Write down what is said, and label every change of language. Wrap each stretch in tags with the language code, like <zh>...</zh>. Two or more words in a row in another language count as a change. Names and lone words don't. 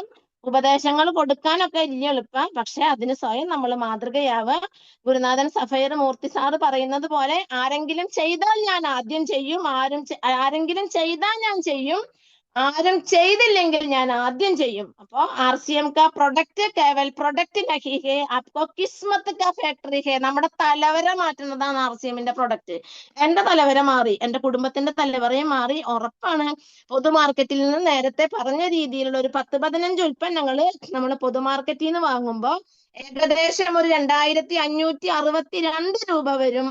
<ml>ഉപദേശങ്ങൾ കൊടുക്കാനൊക്കെ വലിയ എളുപ്പം, പക്ഷെ അതിന് സ്വയം നമ്മൾ മാതൃകയാവുക. ഗുരുനാഥൻ സഫയർ മൂർത്തി സാറ് പറയുന്നത് പോലെ, ആരെങ്കിലും ചെയ്താൽ ഞാൻ ആദ്യം ചെയ്യും, ആരെങ്കിലും ചെയ്താൽ ഞാൻ ചെയ്യും, ആരും ചെയ്തില്ലെങ്കിൽ ഞാൻ ആദ്യം ചെയ്യും.</ml> <hi>അപ്പോ RCM का प्रोडक्ट केवल प्रोडक्ट नहीं है, आपको किस्मत का फैक्ट्री है.</hi> <ml>നമ്മുടെ തലവര മാറ്റുന്നതാണ് RCMന്റെ പ്രൊഡക്റ്റ്. എന്റെ തലവര മാറി, എന്റെ കുടുംബത്തിന്റെ തലവരയും മാറി, ഉറപ്പാണ്. പൊതുമാർക്കറ്റിൽ നിന്ന് നേരത്തെ പറഞ്ഞ രീതിയിലുള്ള ഒരു 10-15 ഉൽപ്പന്നങ്ങൾ നമ്മൾ പൊതുമാർക്കറ്റിൽ നിന്ന് വാങ്ങുമ്പോൾ ഏകദേശം ഒരു 2562 രൂപ വരും.</ml>